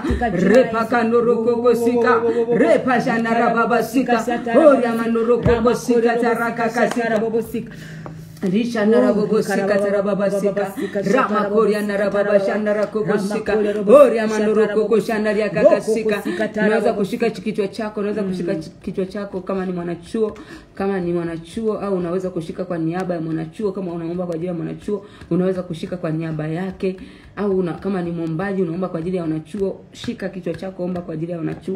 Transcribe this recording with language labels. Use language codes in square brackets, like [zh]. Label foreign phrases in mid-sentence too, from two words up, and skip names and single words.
[sw] Repakandoro kokosika. Repashanara babasika. Oria mandoro kokosika tarakakasika. Risha narabobosika tarababasika rama koria narababasha narakobosika oria manuroko koshandaria kakasika. Unaweza kushika kichwa chako, unaweza kushika kichwa chako kama ni mwanachuo, au unaweza kushika kwa niaba ya mwanachuo. Kama unaomba kwa ajili ya mwanachuo, unaweza kushika kwa niaba yake, au kama ni mwombaji unaomba kwa ajili ya wanachuo, shika kichwa chako, omba kwa ajili ya wanachuo.